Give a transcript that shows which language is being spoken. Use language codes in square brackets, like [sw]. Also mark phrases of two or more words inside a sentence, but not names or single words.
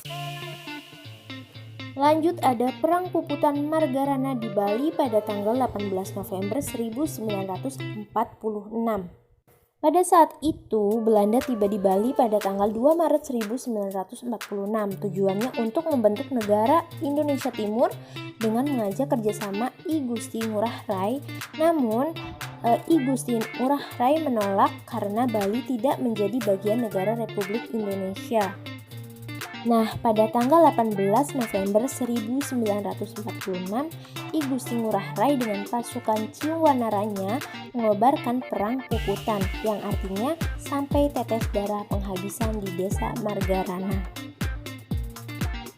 [id] Lanjut ada Perang Puputan Margarana di Bali pada tanggal 18 November 1946. Pada saat itu, Belanda tiba di Bali pada tanggal 2 Maret 1946. Tujuannya untuk membentuk negara Indonesia Timur dengan mengajak kerjasama I Gusti Ngurah Rai. Namun, I Gusti Ngurah Rai menolak karena Bali tidak menjadi bagian negara Republik Indonesia. Nah, pada tanggal 18 November 1946, I Gusti Ngurah Rai dengan pasukan Ciwanaranya mengobarkan Perang Puputan, yang artinya sampai tetes darah penghabisan di desa Margarana.